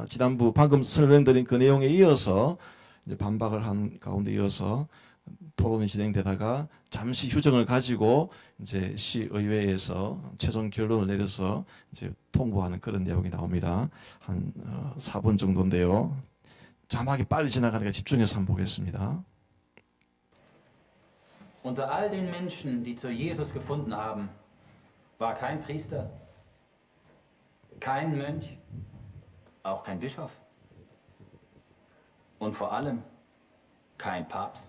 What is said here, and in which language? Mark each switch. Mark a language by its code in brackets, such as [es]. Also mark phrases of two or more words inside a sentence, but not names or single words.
[ko] 지난부 방금 설명드린 그 내용에 이어서 이제 반박을 한 가운데 이어서 토론이 진행되다가 잠시 휴정을 가지고 이제 시의회에서 최종 결론을 내려서 이제 통보하는 그런 내용이 나옵니다. 한 4분 정도인데요. 자막이 빨리 지나가니까 집중해서 한번 보겠습니다. [de] Unter all den Menschen, die zu Jesus gefunden haben, war kein Priester, kein Mönch, auch kein Bischof und vor allem kein Papst.